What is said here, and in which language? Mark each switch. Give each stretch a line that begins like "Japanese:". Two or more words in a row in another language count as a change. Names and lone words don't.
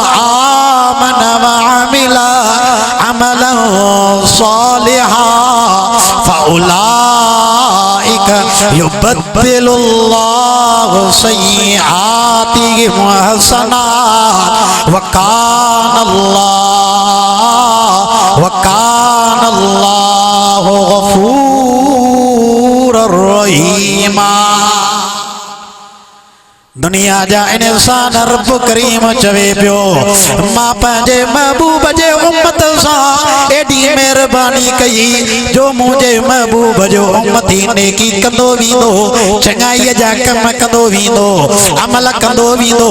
Arabic: آمن وعمل عملا صالحا أولئك يبدل الله سيئاتهم حسنات وكان الله غفورا رحيما.
Sindhi: दुनिया जा इंसान रब करीम चवे पियो मां पंहिंजे महबूब जे उम्मत सां एडी मेहरबानी कई जो मुझे महबूब जो उम्मती नेकी कंदो वींदो, चङाई जा कम कंदो वींदो, अमल कंदो वींदो।